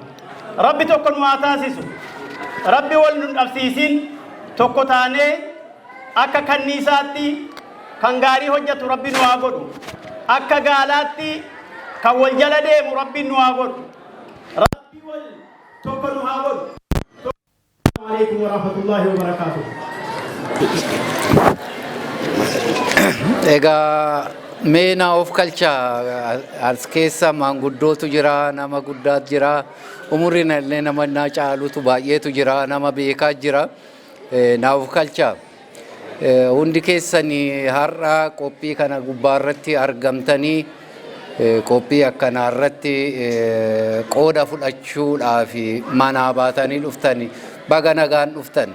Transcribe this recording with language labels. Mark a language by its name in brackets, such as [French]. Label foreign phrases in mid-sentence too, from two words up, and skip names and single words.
[Oromo] Rabbi tokko nu haa taasisu. Rabbi wal nu dhabsiisin tokko taanee akka kanniisaatti kan gaarii hojjetu Rabbi nu haa godhu. Akka gaalaatti kan wal jala deemu Rabbi nu haa godhu. Rabbi wal tokko nu haa godhu. [Arabic] السلام عليكم ورحمة الله وبركاته. [Oromo] Egaa meena of kalchaa as keessa maanguddootu jira, nama guddaatu jira, umuriin illee nama naa caalutu baay'eetu jira, nama beekaa jira. Na of kalchaa hundi keessanii har'a qophii kana gubbaarratti argamtanii qophii akkanaarratti qooda fudhachuudhaaf manaa baatanii dhuftanii baga nagaan dhuftan.